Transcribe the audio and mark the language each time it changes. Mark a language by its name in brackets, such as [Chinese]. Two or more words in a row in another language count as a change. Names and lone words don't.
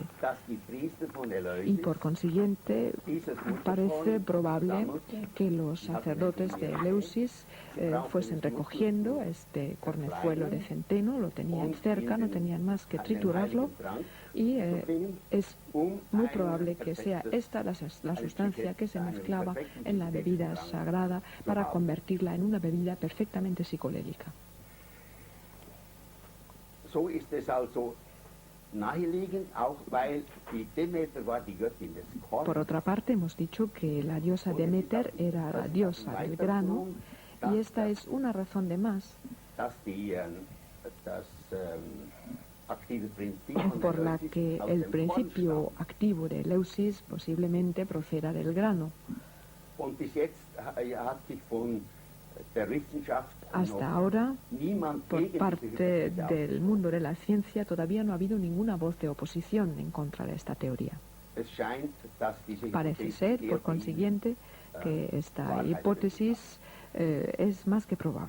[Spanish] Y por consiguiente parece probable que los sacerdotes de Eleusis fuesen recogiendo este cornezuelo de centeno, lo tenían cerca, no tenían más que triturarlo, y es muy probable que sea esta la sustancia que se mezclaba en la bebida sagrada para convertirla en una bebida perfectamente psicodélica. [German] So ist es also naheliegend, auch weil die Demeter war die Göttin des Korns. [Spanish] Por otra parte, hemos dicho que la diosa Demeter era la diosa del grano, y esta es una razón de más por la que el principio activo de Eleusis posiblemente proceda del grano. [German] Und bis jetzt hat sich von der Wissenschaft [Spanish] Hasta ahora, por parte del mundo de la ciencia, todavía no ha habido ninguna voz de oposición en contra de esta teoría. Parece ser, por consiguiente, que esta hipótesis es más que probable.